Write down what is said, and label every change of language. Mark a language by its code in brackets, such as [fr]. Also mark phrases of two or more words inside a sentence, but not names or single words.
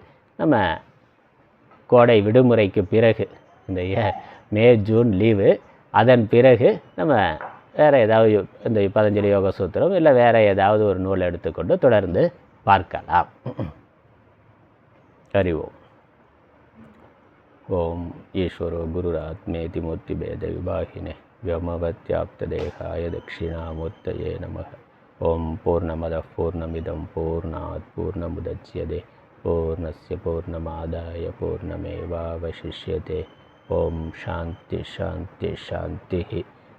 [ta] நம்ம கோடை விடுமுறைக்கு பிறகு, இந்த மே ஜூன் லீவு, அதன் பிறகு நம்ம வேறு ஏதாவது இந்த பதஞ்சலி யோக சூத்திரம் இல்லை வேறு ஏதாவது ஒரு நூல் எடுத்துக்கொண்டு தொடர்ந்து பார்க்கலாம். [sa] அறிவோம். ओम् ईश्वरो गुरुरात्मेति मूर्ति भेद विभागिने व्योमवत्याप्तदेहाय दक्षिणामूर्तये नमः. ओम पूर्णमदः पूर्णमिदं पूर्णात् पूर्णमुदच्यते पूर्णस्य पूर्णमादाय पूर्णमेवावशिष्यते. ओम शांति शांति शांति.